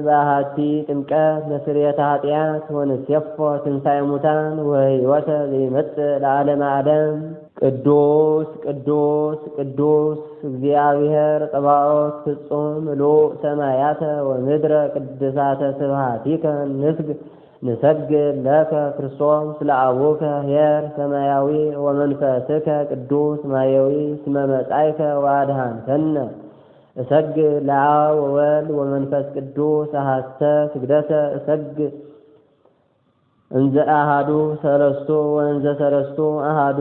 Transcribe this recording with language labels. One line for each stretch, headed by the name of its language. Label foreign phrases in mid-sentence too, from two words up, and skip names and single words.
Geez: በአሐቲ ጥምቀት ለስርየተ ኃጢአት ወንሴፎ ትንሣኤ ሙታን ወሕይወተ ዘይመጽእ ለዓለመ ዓለም። ቅዱስ ቅዱስ ቅዱስ እግዚአብሔር ጸባኦት ፍጹም ምሉእ ሰማያተ ወምድረ ቅድሳተ ስብሐቲከ ንሰግድ ለከ ክርስቶስ ለአቡከ ኄር ሰማያዊ ወመንፈስከ ቅዱስ ማየዊ እስመ መጻእከ ወአድኃንከነ። እሰግድ ለአብ ወወልድ ወመንፈስ ቅዱስ አሐተ ስግደተ እሰግድ እንዘ አሐዱ ሰለስቱ ወእንዘ ሰለስቱ አሐዱ